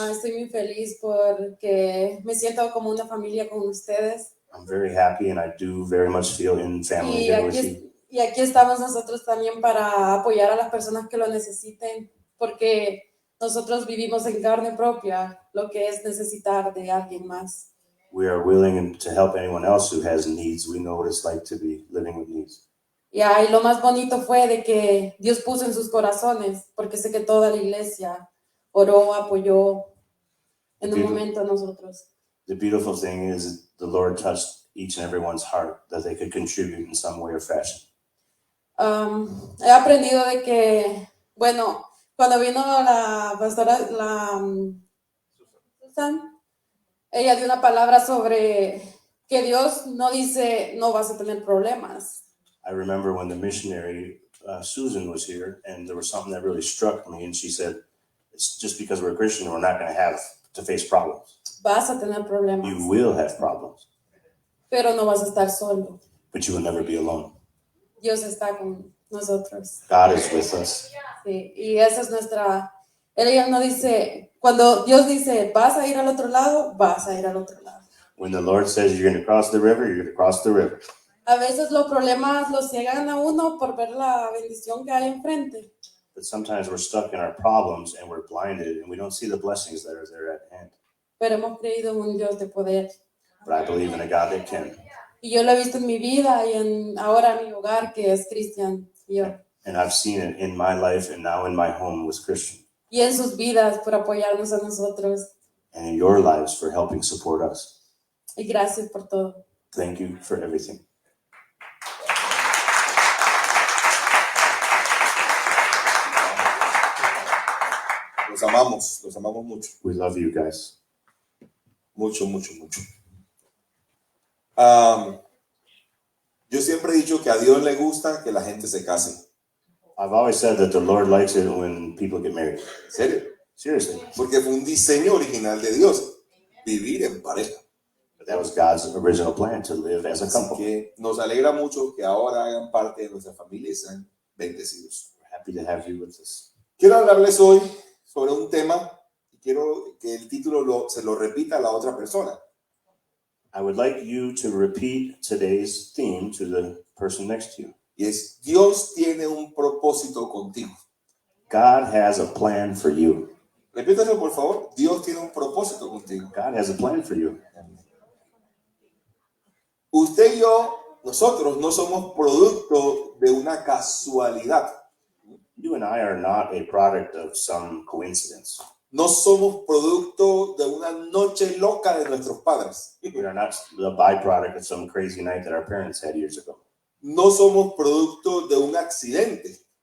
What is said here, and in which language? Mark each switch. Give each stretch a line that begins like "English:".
Spanish: Estoy muy feliz porque me siento como una familia con ustedes.
English: I'm very happy and I do very much feel in family here with you.
Spanish: Y aquí estamos nosotros también para apoyar a las personas que lo necesiten, porque nosotros vivimos en carne propia lo que es necesitar de alguien más.
English: We are willing to help anyone else who has needs. We know what it's like to be living with needs.
Spanish: Y lo más bonito fue de que Dios puso en sus corazones, porque sé que toda la iglesia oró, apoyó en un momento a nosotros.
English: The beautiful thing is the Lord touched each and everyone's heart that they could contribute in some way or fashion.
Spanish: He aprendido de que, bueno, cuando vino la pastora, Susan, ella dio una palabra sobre que Dios no dice no vas a tener problemas.
English: I remember when the missionary Susan was here, and there was something that really struck me, and she said, "It's just because we're a Christian, we're not going to have to face problems."
Spanish: Vas a tener problemas,
English: You will have problems,
Spanish: pero no vas a estar solo.
English: but you will never be alone.
Spanish: Dios está con nosotros.
English: God is with us.
Spanish: Sí, y esa es Él no dice, cuando Dios dice, vas a ir al otro lado, vas a ir al otro lado.
English: When the Lord says you're going to cross the river, you're going to cross the river.
Spanish: A veces los problemas los ciegan a uno por ver la bendición que hay enfrente.
English: But sometimes we're stuck in our problems and we're blinded and we don't see the blessings that are there at hand.
Spanish: Pero hemos creído en un Dios de poder.
English: But I believe in a God that can.
Spanish: Y yo lo he visto en mi vida y ahora en mi hogar, que es Cristian.
English: And I've seen it in my life and now in my home with Christian.
Spanish: Y en sus vidas por apoyarnos a nosotros.
English: And in your lives for helping support us.
Spanish: Y gracias por todo.
English: Thank you for everything.
Spanish: Los amamos mucho,
English: We love you guys.
Spanish: mucho. Yo siempre he dicho que a Dios le gusta que la gente se case.
English: I've always said that the Lord likes it when people get married.
Spanish: ¿En serio?
English: Seriously.
Spanish: Porque fue un diseño original de Dios, vivir en pareja.
English: But that was God's original plan, to live as a
Spanish: Así
English: couple.
Spanish: que nos alegra mucho que ahora hagan parte de nuestra familia y sean bendecidos.
English: We're happy to have you with us.
Spanish: Quiero hablarles hoy sobre un tema y quiero que el título se lo repita a la otra persona.
English: I would like you to repeat today's theme to the person next to you.
Spanish: Y es, Dios tiene un propósito contigo.
English: God has a plan for you.
Spanish: Repítalo, por favor. Dios tiene un propósito contigo.
English: God has a plan for you.
Spanish: Usted y yo, nosotros no somos producto de una casualidad.
English: You and I are not a product of some coincidence.
Spanish: No somos producto de una noche loca de nuestros padres.
English: We are not the byproduct of some crazy night that our parents had years ago.
Spanish: No somos producto de un accidente.